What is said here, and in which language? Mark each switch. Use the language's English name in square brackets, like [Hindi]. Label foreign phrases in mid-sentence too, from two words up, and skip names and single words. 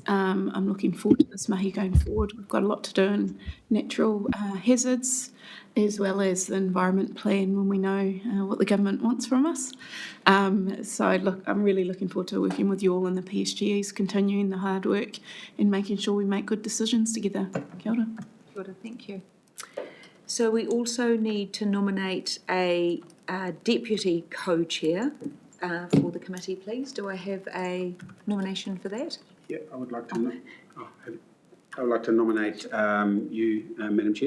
[English] I'm looking forward to this mahi going forward. We've got a lot to do in natural hazards as well as the environment plan when we know what the government wants from us. So I'm really looking forward to working with you all in the PSGs, continuing the hard work and making sure we make good decisions together. [Māori] Kia ora. Kia ora, [English] thank you. So we also need to nominate a deputy co-chair for the committee, please. Do I have a nomination for that? Yeah, I would like to. I would like to nominate you, Madam Chair.